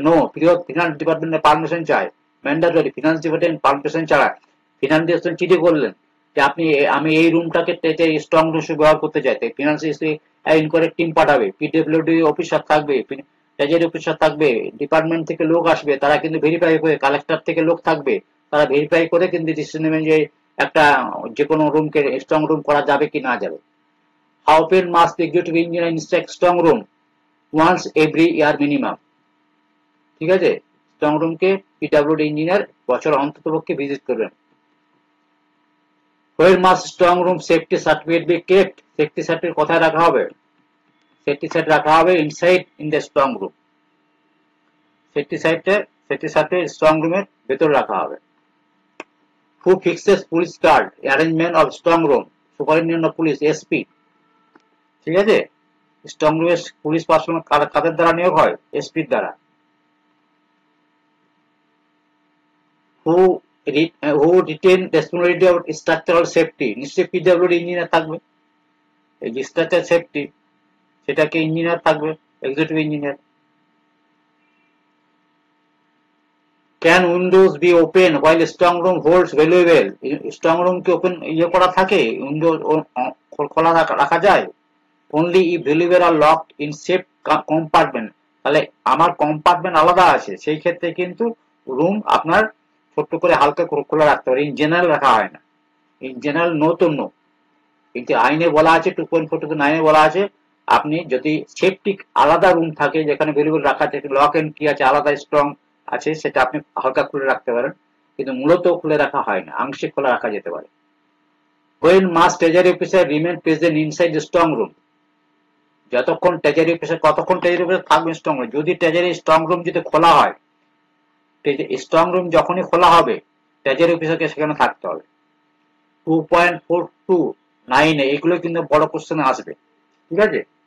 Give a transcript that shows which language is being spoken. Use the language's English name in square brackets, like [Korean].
[Bangla] No, finance ডিপার্টমেন্টের permission চাই, mandatory, finance department permission ছাড়া ফিনান্স ডিপার্টমেন্ট চিঠি করলেন যে আমি এই রুমটাকে স্ট্রং রুম হিসেবে ব্যবহার করতে চাই, ফিনান্স ইনকোয়ারি টিম পাঠাবে, পিডব্লিউডি অফিসার থাকবে, ট্রেজারি অফিসার থাকবে, ডিপার্টমেন্ট থেকে লোক আসবে, তারা কিন্তু ভেরিফাই করে, কালেক্টর থেকে লোক থাকবে, তারা ভেরিফাই করে কিন্তু ডিসিশন নেবেন যে একটা যে কোনো রুমকে স্ট্রং রুম করা যাবে কি না যাবে। [English] How often must the executive engineer inspect strong room? Once every year minimum, [Bangla] ঠিক আছে? স্ট্রং রুমকে পিডব্লিউডি ইঞ্জিনিয়ার বছর অন্ততপক্ষে ভিজিট করবেন। [English] Where must strong room safety certificate be kept? [Bangla] Safety certificate কোথায় রাখা হবে? সেফটি সার্টিফিকেট রাখা হবে [English] Inside in the strong room. [Bangla] Safety certificate strong রুমের ভেতরে রাখা হবে। [English] Who fixes police guard arrangement of strong room? [Bangla] Superintendent of police, SP, ঠিক আছে? স্ট্রং রুমের পুলিশ পার্সোনাল কাদের দ্বারা নিয়োগ হয়? এসপির দ্বারা। [English] who who retain responsibility of structural safety? [Bangla] নিশ্চয়ই পিডব্লিউডি ইঞ্জিনিয়ার থাকবে। এই যে স্ট্রাকচার সেফটি, সেটাকে ইঞ্জিনিয়ার থাকবে, executive engineer. [English] Can windows be open while strong room holds valuable? [Bangla] Strong room কি ওপেন করা থাকে, উইন্ডো খোলা রাখা যায়? [English] Only if valuable are locked in safe compartment. [Bangla] তাহলে আমার কম্পার্টমেন্ট আলাদা আছে, সেই ক্ষেত্রে কিন্তু রুম আপনার ছোট্ট করে হালকা খোলা রাখতে পারে, ইন জেনারেল রাখা হয় না। ইন জেনারেল নো তো নো, কিন্তু আইনে বলা আছে 2.42 বলা আছে আপনি যদি সেফটি আলাদা রুম থাকে যেখানে ভ্যালুয়েবল রাখা আছে, লক এন্ড কি আছে, আলাদা স্ট্রং আছে, সেটা আপনি হালকা খুলে রাখতে পারেন। কিন্তু মূলত খুলে রাখা হয় না, আংশিক খোলা রাখা যেতে পারে। [English] When must treasury officer remain present inside the strong room? [Bangla] যতক্ষণ ট্রেজারি অফিসার, কতক্ষণ ট্রেজারি অফিসার থাকবে স্ট্রং রুম? যদি ট্রেজারি স্ট্রং রুম যদি খোলা হয়, স্ট্রং রুম যখনই খোলা হবে ট্রেজারি অফিসারকে সেখানে থাকতে হবে। 2.429 এগুলো কিন্তু বড় কোশ্চেনে আসবে, ঠিক আছে।